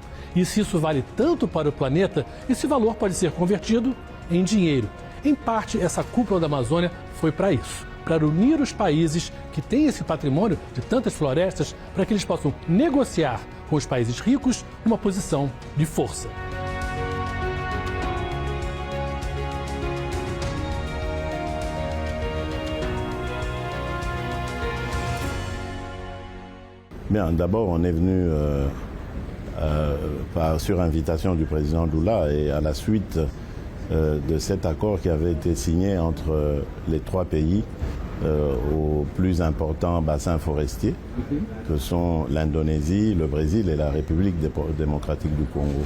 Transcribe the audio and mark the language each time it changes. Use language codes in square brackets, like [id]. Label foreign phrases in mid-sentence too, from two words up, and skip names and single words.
[pt] E se isso vale tanto para o planeta, esse valor pode ser convertido em dinheiro. Em parte, essa cúpula da Amazônia foi para isso, para unir os países que têm esse patrimônio de tantas florestas para que eles possam negociar com os países ricos uma posição de força. [fr] Bien, d'abord, on est venu sur invitation du président Lula et à la suite de cet accord qui avait été signé entre les trois pays aux plus importants bassins forestiers, que sont l'Indonésie, le Brésil et la République démocratique du Congo.